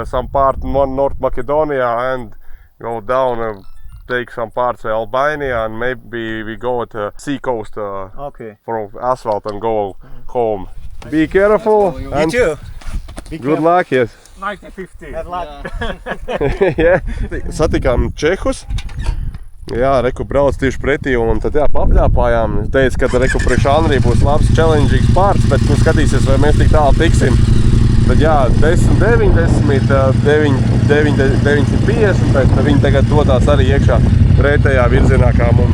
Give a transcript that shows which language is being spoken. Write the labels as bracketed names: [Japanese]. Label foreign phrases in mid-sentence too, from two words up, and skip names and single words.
[English] some part North Macedonia and go down. Take some parts of Albania and maybe we go at the sea coast Okay. from asphalt and go home. Be careful and You too. good luck. Yes. 90-50. Have luck. [Latvian] Jā, satikām Čehus. Jā, reku brauc tieši pretī un tad jā, papļāpājām. Teica, ka reku priekš Andrija būs labs [English] challenging pārts, [Latvian] bet nu skatīsies, vai mēs tik tālu tiksim. Tad jā, 10-90, 950, bet viņi tagad dodās arī iekšā pretējā virzienā kā mums.